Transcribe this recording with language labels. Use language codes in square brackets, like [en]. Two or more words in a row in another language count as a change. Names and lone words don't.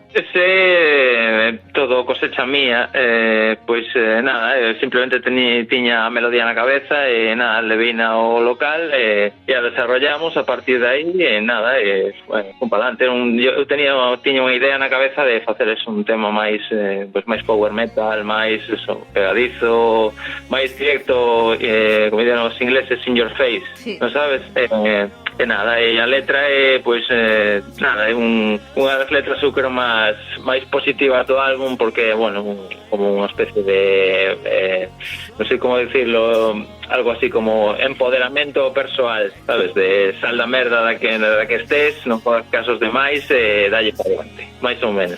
[gl] Todo [es] cosecha mía, [gl] nada, simplemente tiña a melodía na cabeza e nada, levina ao local e a desarrollamos a partir de aí e nada, con palante. Eu tiña unha idea na cabeza de facer un tema máis máis power metal, máis pegadizo, máis directo, como dirían os ingleses, [en] in your face, [gl] sí. Non sabes? E nada, e a letra é nada, é unha das letras eu creo máis positiva do álbum porque, bueno, como unha especie de non sei como decirlo, algo así como empoderamento persoal, sabes, de sal da merda da que estés, non podas casos de máis e dalle para diante, máis ou menos.